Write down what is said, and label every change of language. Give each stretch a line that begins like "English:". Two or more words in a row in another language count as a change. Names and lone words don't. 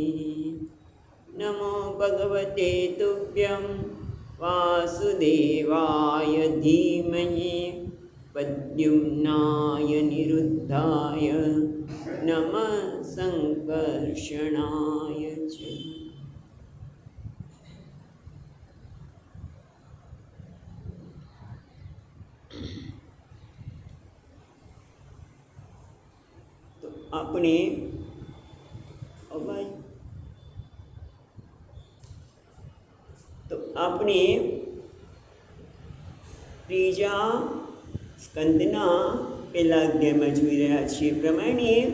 Sanskrit: नमो भगवते तुभ्यं वासुदेवाय धीमहि प्रद्युम्नाय निरुद्धाय नमः संकर्षणाय च।
Gujarati: તો આપણે ત્રીજા સ્કંદના પહેલા અધ્યાયમાં જોઈ રહ્યા છીએ પ્રમાણે